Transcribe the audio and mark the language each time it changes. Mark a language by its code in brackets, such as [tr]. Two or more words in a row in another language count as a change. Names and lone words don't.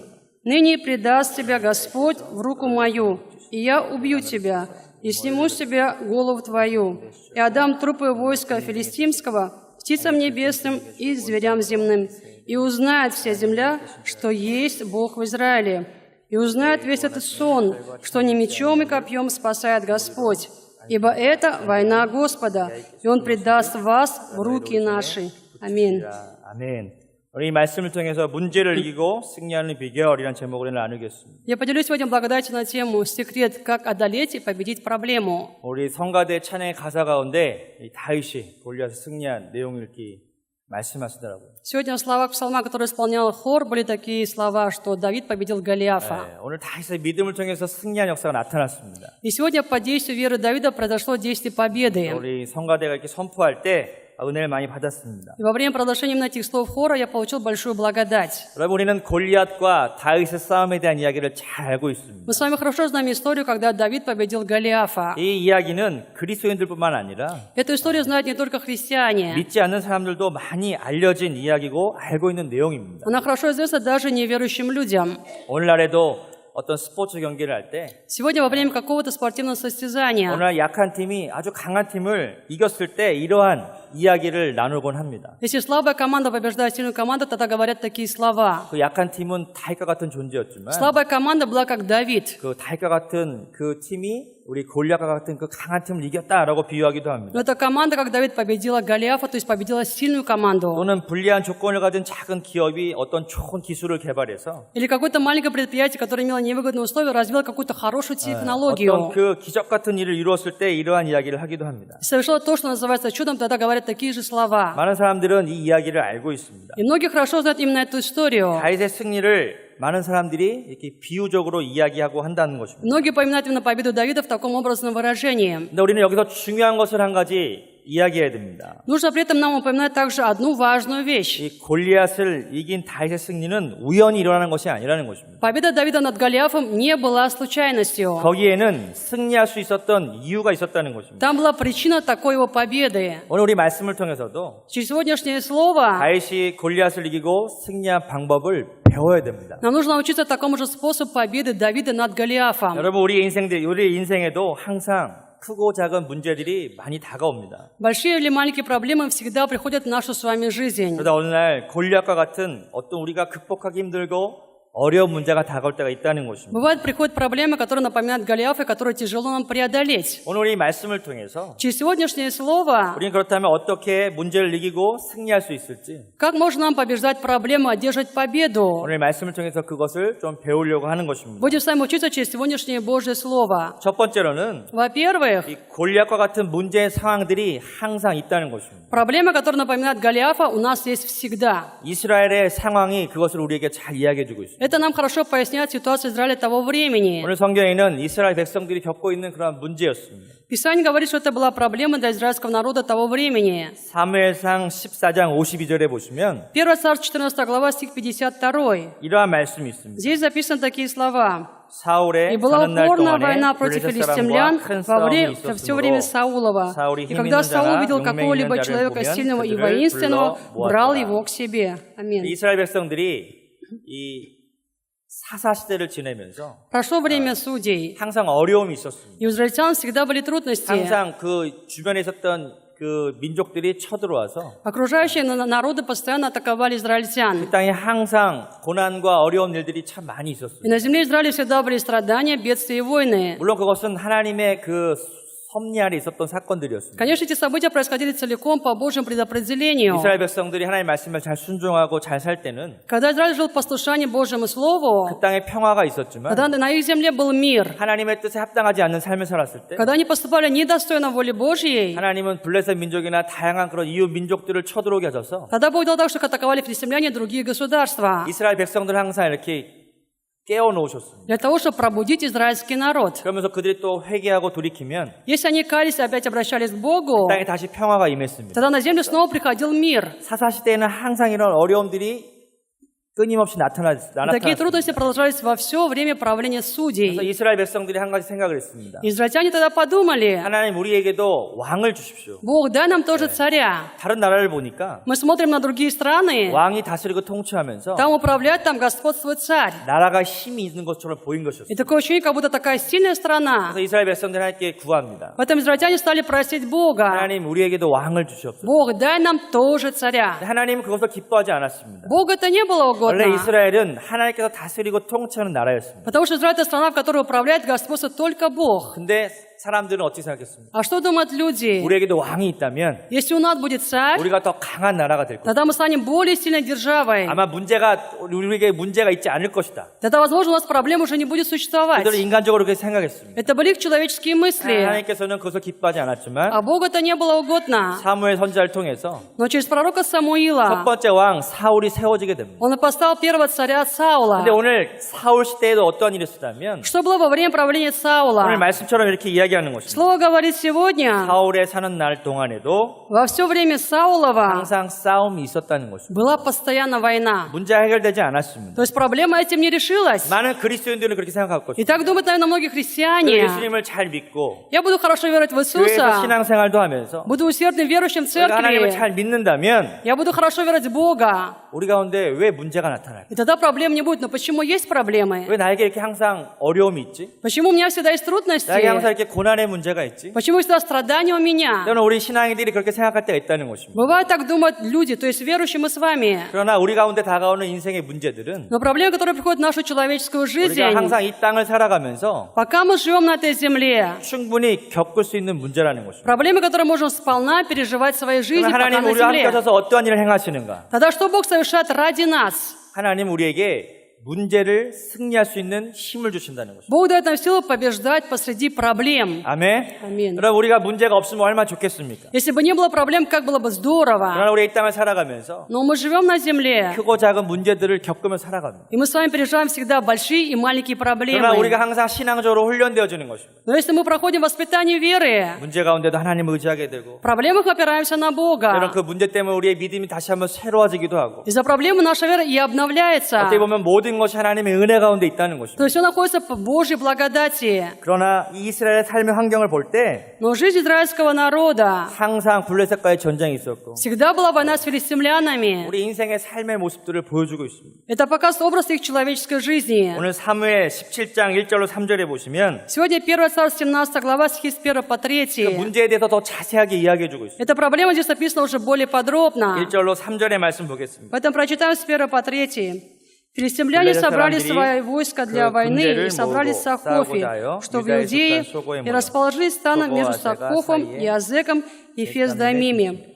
[ru] Ныне предаст тебя Господь в руку мою, и я убью тебя, и сниму с тебя голову твою, и отдам трупы войска филистимского птицам небесным и зверям земным, и узнает вся земля, что есть Бог в Израиле. И узнает весь этот сон, что не мечом и копьем спасает Господь, ибо это война Господа, и Он предаст вас в руки наши». Аминь. [ko] 아멘. 우리 이 말씀을 통해서 문제를 이기고 승리하는 비결이라는 제목으로 나누겠습니다. [ru] Я поделюсь сегодня благодатью на тему «Секрет, как одолеть и победить проблему». [ko] 우리 성가대 찬양의 가사 가운데 이 다윗이 골리앗을 승리한 내용을 이렇게 말씀하시더라고요. [ru] Сегодня в словах псалма, который исполнял хор, были такие слова, что Давид победил Голиафа. [ko] 네, 오늘 다윗의 믿음을 통해서 승리한 역사가 나타났습니다. [ru] И сегодня по действию веры Давида произошло действие победы. [ko] 우리 성가대가 이렇게 선포할 때 은혜를 많이 받았습니다. [ru] И во время продолжения именно этих слов хора я получил большую благодать. [ko] 여러분, 우리는 골리앗과 다윗의 싸움에 대한 이야기를 잘 알고 있습니다. [ru] Мы с вами хорошо знаем историю, когда Давид победил Голиафа. [ko] 이 이야기는 그리스도인들뿐만 아니라 [ru] Эту историю знают не только христиане. [ko] 믿지 않는 사람들도 많이 알려진 이야기고 알고 있는 내용입니다. [ru] Она хорошо известна даже неверующим людям. [ko] 오늘날에도 어떤 스포츠 경기를 할 때 [ru] Сегодня во время какого-то спортивного состязания [ko] 오늘 약한 팀이 아주 강한 팀을 이겼을 때 이러한 이야기를 나누곤 합니다. [ru] если слабая команда побеждает сильную команду, тогда говорят такие слова. [ko] 그 약한 팀은 다윗과 같은 존재였지만 [ru] Слабая команда была как Давид. [ko] 그 다윗과 같은 그 팀이 우리 골리앗과 같은 그 강한 팀을 이겼다라고 비유하기도 합니다. [ru] Но эта команда, как Давид, победила Голиафа, то есть победила сильную команду. [ko] 또는 불리한 조건을 가진 작은 기업이 어떤 좋은 기술을 개발해서 [ru] Или какое-то маленькое предприятие, которое имело невыгодные условия, развило какую-то хорошую технологию. [ko] 어떤 그 기적 같은 일을 이루었을 때 이러한 이야기를 하기도 합니다. [ru] Совершило то, что называется чудом, тогда говорят такие же слова. [ko] 많은 사람들은 이 이야기를 알고 있습니다. [ru] И многие хорошо знают именно эту историю. [ko] 다윗의 승리를 많은 사람들이 이렇게 비유적으로 이야기하고 한다는 것입니다. [ru] Многие поминают именно победу Давида в таком образном выражении. [ko] 근데 우리는 여기서 중요한 것을 한 가지 이야기해야 됩니다. [ru] Нужно при этом нам упоминать также одну важную вещь. [ko] 이 골리앗을 이긴 다윗의 승리는 우연히 일어나는 것이 아니라는 것입니다. [ru] Победа Давида над Голиафом не была случайностью. [ko] 거기에는 승리할 수 있었던 이유가 있었다는 것입니다. [ru] Там была причина такой его победы. [ko] 오늘 우리 말씀을 통해서도 [ru] Через сегодняшнее слово [ko] 다윗이 골리앗을 이기고 승리한 방법을 배워야 됩니다. [ru] нам нужно научиться такому же способу победы Давида над Голиафом. [ko] 여러분, 우리 인생에도 항상 크고 작은 문제들이 많이 다가옵니다. [ru] Большие или маленькие проблемы всегда приходят в нашу с вами жизнь. [ko] 그러다 어느 날 골리앗과 같은 어떤 우리가 극복하기 힘들고 어려운 문제가 다가올 때가 있다는 것입니다. [ru] Бывают, приходят проблемы, которые напоминают Голиафа, которые тяжело нам преодолеть. [ko] 오늘 이 말씀을 통해서 [ru] Через сегодняшнее слово, [ko] 우리는 그렇다면 어떻게 문제를 이기고 승리할 수 있을지 [ru] как можно нам побеждать проблемы, одержать победу? [ko] 오늘 말씀을 통해서 그것을 좀 배우려고 하는 것입니다. [ru] Будем с вами учиться через сегодняшнее Божье Слово. [ko] 첫 번째로는 [ru] Во-первых, [ko] 이 골리앗과 같은 문제의 상황들이 항상 있다는 것입니다. [ru] проблема, которая напоминает Голиафа, у нас есть всегда. [ko] 이스라엘의 상황이 그것을 우리에게 잘 이야기해주고 있습니다. [ru] Это нам хорошо поясняет ситуацию Израиля того времени. [ko] 오늘 성경에는 이스라엘 백성들이 겪고 있는 그런 문제였습니다. [ru] Писание говорит, что это была проблема для израильского народа того времени. [ko] 사무엘상 14장 52절에 보시면 [ru] 1 Царств, 14 глава, стих 52. [ko] 이러한 말씀이 있습니다. [ru] Здесь записаны такие слова. [ko] 사울의 [ru] И была [ko] 사는 날 [ru] упорная [ko] 동안에 [ru] война против [ko] 블레셋 [ru] филистимлян [ko] 사람과 큰 [ru] во все время [ko] 싸움이 [ru] Саулова. [ko] 사울이 [ru] И [ko] 힘 [ru] когда [ko] 있는 [ru] Саул [ko] 자나 [ru] увидел [ko] 용맹 [ru] какого-либо [ko] 있는 자를 [ru] человека [ko] 보면 [ru] сильного и [ko] 그들을 [ru] воинственного, [ko] 불러 [ru] брал [ko] 모았더라. [ru] его к себе. Аминь. [ko] 이스라엘 백성들이 이 사사 시대를 지내면서 [ru] Прошло время судей. [ko] 항상 어려움이 있었습니다. [ru] И у израильтян всегда были трудности. [ko] 항상 그 주변에 있었던 그 민족들이 쳐들어와서 [ru] Окружающие народы постоянно атаковали израильтян. [ko] 그 땅에 항상 고난과 어려운 일들이 참 많이 [ru] И [ko] 있었습니다. [ru] на земле Израиля всегда были страдания, бедствия и войны. [ko] 물론 그것은 하나님의 그 섭리 아래 있었던 사건들이었습니다. [ru] Конечно, эти события происходили целиком по Божьему предопределению. [ko] 이스라엘 백성들이 하나님의 말씀을 잘 순종하고 잘 살 때는 [ru] Когда Израиль жил в послушании Божьему Слову, [ko] 그 땅에 평화가 있었지만 [ru] когда на их земле был мир, [ko] 하나님의 뜻에 합당하지 않는 삶을 살았을 때 [ru] когда они поступали недостойно воли Божьей, [ko] 하나님은 블레셋 민족이나 다양한 그런 이웃 민족들을 쳐들어오게 하셔서 [ru] тогда Бог дал так, что атаковали филистимляне и другие государства, [ko] 이스라엘 백성들 항상 이렇게 깨워놓으셨습니다. [ru] для того, чтобы пробудить израильский народ. [ko] 그러면서 그들이 또 회개하고 돌이키면 [ru] Если они кались и опять обращались к Богу, [ko] 땅에 다시 평화가 임했습니다. [ru] тогда на землю снова приходил мир. [ko] 사사시대에는 항상 이런 어려움들이 끊임없이 [ru] Такие [ko] 나타났습니다. [ru] трудности продолжались во все время правления [ko] 그래서 [ru] судей. [ko] 이스라엘 백성들이 한 가지 생각을 했습니다. [ru] Израильтяне тогда подумали, [ko] 하나님 우리에게도 왕을 주십시오. [ru] Бог, дай нам тоже царя. [ko] 다른 나라를 보니까 [ru] Мы смотрим на другие страны, [ko] 왕이 다스리고 통치하면서 [ru] там управляет, там господствует царь. [ko] 나라가 힘이 있는 것처럼 보인 것이었어요. [ru] И такое ощущение, как будто такая сильная страна. [ko] 그래서 이스라엘 백성들이 하나님께 구합니다. [ru] Поэтому израильтяне стали просить Бога, [ko] 하나님 우리에게도 왕을 주시옵소서. [ru] Бог, дай нам тоже царя. [ko] 하나님은 그것을 기뻐하지 않았습니다. [ru] Богу это не было [ko] 원래 [ru] угодно, [ko] 이스라엘은 하나님께서 다스리고 통치하는 나라였습니다. [ru] потому что Израиль — это страна, в которой управляет господствует только Бог. [ko] 근데 사람들은 어떻게 생각했습니다? [ru] А что думают люди? [ko] 우리에게도 왕이 있다면 [ru] Если у нас будет царь, [ko] 우리가 더 강한 나라가 될 것이다. [ru] тогда мы станем более сильной державой. [ko] 아마 우리에게 문제가 있지 않을 것이다. [ru] Тогда, возможно, у нас проблем уже не будет существовать. [ko] 그들은 인간적으로 그렇게 생각했습니다. [ru] Это были их человеческие мысли. [ko] 하나님께서는 그것을 기뻐하지 않았지만 [ru] А Богу это не было угодно. [ko] 사무엘 선지자를 통해서 [ru] Но через пророка [ko] 첫 [ru] Самуила [ko] 번째 왕 사울이 세워지게 됩니다. [ru] он и поставил первого царя Саула. [ko] 근데 오늘 사울 시대에도 어떠한 일이 있었다면 [ru] Что было во время правления Саула? [ko] 오늘 말씀처럼 이렇게 이야기하는 것입니다. [ru] Слово говорит сегодня, [ko] 사울의 사는 날 동안에도 [ru] во все время Саулова [ko] 항상 싸움이 있었다는 것입니다. [ru] была постоянно война. [ko] 문제가 해결되지 않았습니다. [ru] То есть проблема этим не решилась. [ko] 많은 그리스도인들은 그렇게 생각할 [ru] И [ko] 것입니다. [ru] так думают, наверное, многие христиане. [ko] 예수님을 잘 믿고 [ru] Я буду хорошо верить в [ko] 교회에서 [ru] Иисуса, [ko] 신앙생활도 하면서 [ru] буду усердным верующим в [ko] 우리가 하나님을 [ru] церкви, [ko] 잘 믿는다면 [ru] я буду хорошо верить в Бога. [ko] 우리 가운데 왜 문제가 나타날까? [ru] И тогда проблем не будет. Но почему есть проблемы? [ko] 왜 나에게 이렇게 항상 어려움이 있지? [ru] Почему у меня всегда есть [ko] 나에게 항상 [ru] трудности? [ko] 이렇게 고난의 문제가 있지? [ru] Почему всегда страдания у меня? [ko] 때로는 우리 신앙인들이 그렇게 생각할 때가 있다는 것입니다. [ru] Бывает так думают люди, то есть верующие мы с вами. [ko] 그러나 우리 가운데 다가오는 인생의 문제들은 [ru] Но проблемы, которые приходят в нашу человеческую жизнь, [ko] 우리가 항상 이 땅을 살아가면서 [ru] пока мы живем на этой земле, [ko] 충분히 겪을 수 있는 문제라는 것입니다. [ru] проблемы, которые можем сполна переживать в своей жизни, [ko] 그러나 [ru] пока [ko] 하나님 [ru] на [ko] 우리와 함께 [ru] земле. [ko] 하셔서 어떠한 일을 행하시는가? [ru] Тогда что Бог совершает ради нас? [ko] 하나님 우리에게 문제를 승리할 수 있는 힘을 주신다는 것입니다. [ru] Бог дает нам силу побеждать посреди проблем. [ko] 아멘. [ru] Аминь. [ko] 그럼 우리가 문제가 없으면 얼마나 좋겠습니까? [ru] Если бы не было проблем, как было бы здорово. [ko] 그러나 우리 이 땅을 살아가면서 [ru] Но мы живем на земле, [ko] 크고 작은 문제들을 겪으며 살아갑니다. [ru] и мы с вами переживаем всегда большие и маленькие [ko] 그러나 [ru] проблемы. [ko] 우리가 항상 신앙적으로 훈련되어지는 것입니다. [ru] Но если мы проходим воспитание веры, [ko] 문제 가운데도 하나님을 의지하게 되고 [ru] в проблемах мы опираемся на [ko] 때로는 [ru] Бога. [ko] 그 문제 때문에 우리의 믿음이 다시 한번 새로워지기도 하고 [ru] Из-за проблемы наша вера и обновляется. [ko] 어떻게 보면 모든 것이 하나님의 은혜 가운데 있다는 [ru] То [ko] 것입니다. [ru] есть все находится по Божьей благодати. [ko] 그러나 이 이스라엘의 삶의 환경을 볼 때 [ru] Но жизнь израильского народа [ko] 항상 블레셋과의 전쟁이 있었고 [ru] всегда была война с филистимлянами. [ko] 우리 인생의 삶의 모습들을 보여주고 있습니다. [ru] Это показывает образ их человеческой жизни. [ko] 오늘 사무엘 17장 1절로 3절에 보시면 [ru] Сегодня 1 Царств 17 глава, стихи с 1 по [ko] 그 [ru] 3. [ko] 문제에 대해서 더 자세하게 이야기해주고 있습니다. [ru] Эта проблема здесь описана уже более подробно. [ko] 1절로 3절의 말씀 보겠습니다. [ru] Поэтому прочитаем с 1 по 3. Филистимляне собрали свои войска для войны и собрались в Сахофе, что в Иудее, и расположились станом между Сахофом и Азеком и Фес-Дамимем.